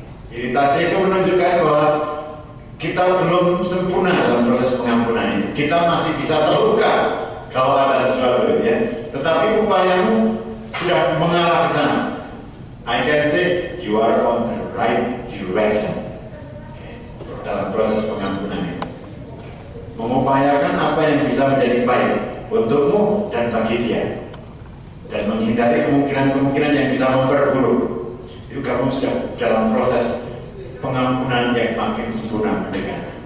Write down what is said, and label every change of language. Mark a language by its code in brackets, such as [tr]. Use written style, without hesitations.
[id] Iritasi itu menunjukkan bahwa kita belum sempurna dalam proses pengampunan itu. Kita masih bisa terluka kalau ada sesuatu, ya. Tetapi upayamu sudah mengarah ke sana. [en] I can say you are on the right direction. Okay. [id] Dalam proses pengampunan itu, mengupayakan apa yang bisa menjadi baik untukmu dan bagi dia, dan menghindari kemungkinan-kemungkinan yang bisa memperburuk. Itu kamu sudah dalam proses pengampunan yang makin sempurna mendekat.